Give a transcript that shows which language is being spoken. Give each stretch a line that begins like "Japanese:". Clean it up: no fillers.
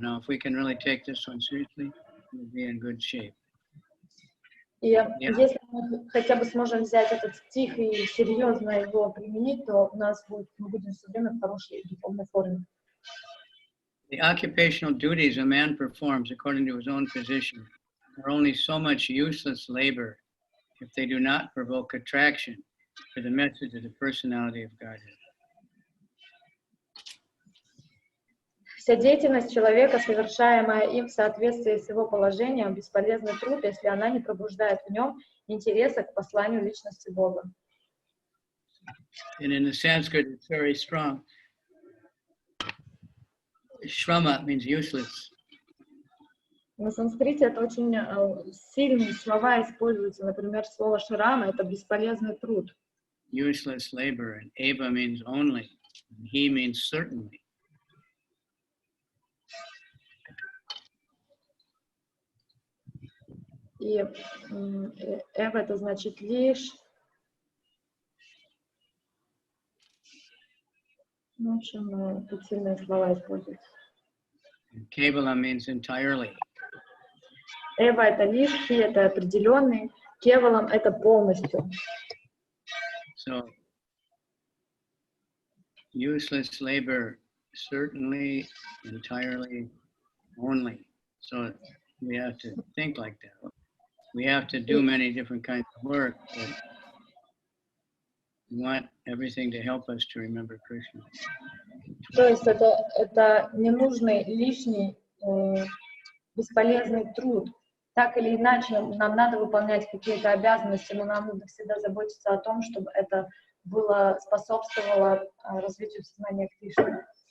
English: Now, if we can really take this one seriously, we'll be in good shape.
Russian: И если мы хотя бы сможем взять этот стих и серьезно его применить, то мы будем все время в хорошей духовной форме.
English: The occupational duties a man performs according to his own position are only so much useless labor if they do not provoke attraction for the message of the personality of Godhead.
Russian: Вся деятельность человека, совершаемая им в соответствии с его положением, бесполезный труд, если она не пробуждает в нем интереса к посланию личности Бога.
English: And in the Sanskrit, it's very strong. Shrama means useless.
Russian: На санскрите это очень сильные слова используются. Например, слово шрама — это бесполезный труд.
English: Useless labor, and eva means only, and he means certainly.
Russian: И эва — это значит лишь. В общем, тут сильные слова используются.
English: Kevala means entirely.
Russian: Эва — это лишь, хи — это определенный, кевалам — это полностью.
English: So, useless labor, certainly, entirely, only. So, we have to think like that. We have to do many different kinds of work, but we want everything to help us to remember Krishna.
Russian: То есть это ненужный, лишний, бесполезный труд. Так или иначе, нам надо выполнять какие-то обязанности, но нам нужно всегда заботиться о том, чтобы это способствовало развитию сознания Кришны.